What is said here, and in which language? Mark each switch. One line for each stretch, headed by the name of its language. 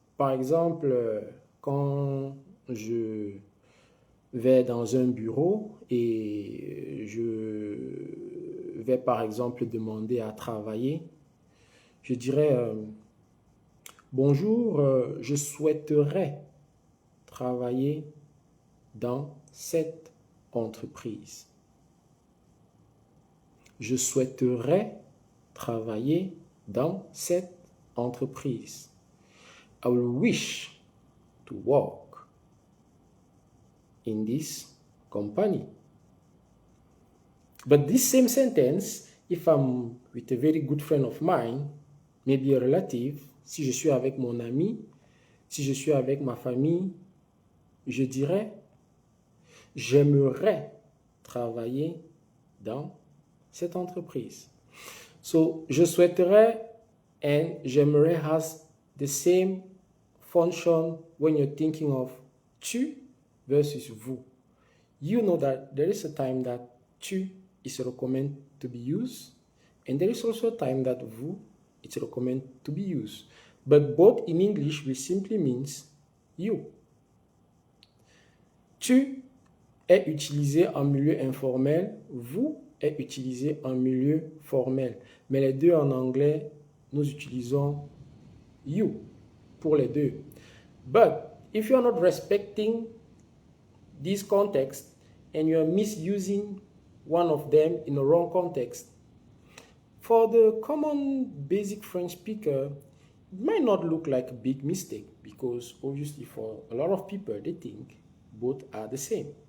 French: Par exemple, quand je vais dans un bureau et je vais par exemple demander à travailler, je dirais bonjour, je souhaiterais travailler dans cette entreprise. je souhaiterais travailler dans cette entreprise.
English: I will wish to work in this company. But this same sentence, if I'm with a very good friend of mine, maybe a relative,
French: si je suis avec mon ami, si je suis avec ma famille, je dirais, j'aimerais travailler dans cette entreprise.
English: So,
French: je souhaiterais
English: and
French: j'aimerais
English: has the same function when you're thinking of tu versus vous. You know that there is a time that tu is recommended to be used, and there is also a time that vous is recommended to be used. But both in English will simply means you.
French: Tu est utilisé en milieu informel, vous est utilisé en milieu formel. Mais les deux en anglais, nous utilisons you pour les deux.
English: But if you are not respecting this context and you are misusing one of them in the wrong context, for the common basic French speaker, it might not look like a big mistake because obviously for a lot of people, they think both are the same.